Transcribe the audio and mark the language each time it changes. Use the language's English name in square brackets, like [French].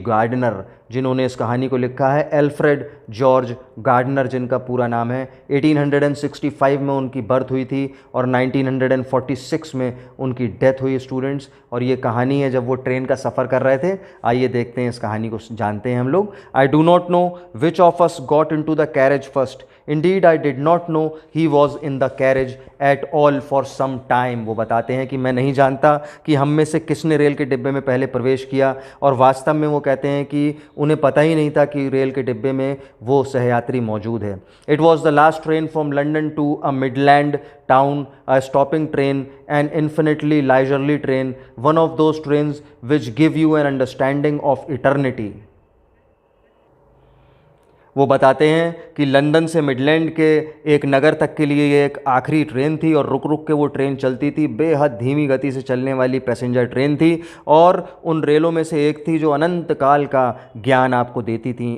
[Hindi] Gardener, जिन्होंने इस कहानी को लिखा है, एल्फ्रेड जॉर्ज गार्डनर जिनका पूरा नाम है। 1865 में उनकी बर्थ हुई थी और 1946 में उनकी डेथ हुई स्टूडेंट्स। और ये कहानी है जब वो ट्रेन का सफ़र कर रहे थे। आइए देखते हैं इस कहानी को, जानते हैं हम लोग। [English] I do not know which of us got into the carriage first, Indeed, I did not know he was in the carriage at all for some time। [Hindi] वो बताते हैं कि मैं नहीं जानता कि हम में से किसने रेल के डिब्बे में पहले प्रवेश किया, और वास्तव में वो कहते हैं कि उन्हें पता ही नहीं था कि रेल के डिब्बे में वो सहयात्री मौजूद है। [English] It was the last train from London to a Midland town, a stopping train, an infinitely leisurely train, one of those trains which give you an understanding of eternity। [Hindi] वो बताते हैं कि लंदन से मिडलैंड के एक नगर तक के लिए ये एक आखिरी ट्रेन थी और रुक रुक के वो ट्रेन चलती थी। बेहद धीमी गति से चलने वाली पैसेंजर ट्रेन थी और उन रेलों में से एक थी जो अनंत काल का ज्ञान आपको देती थी।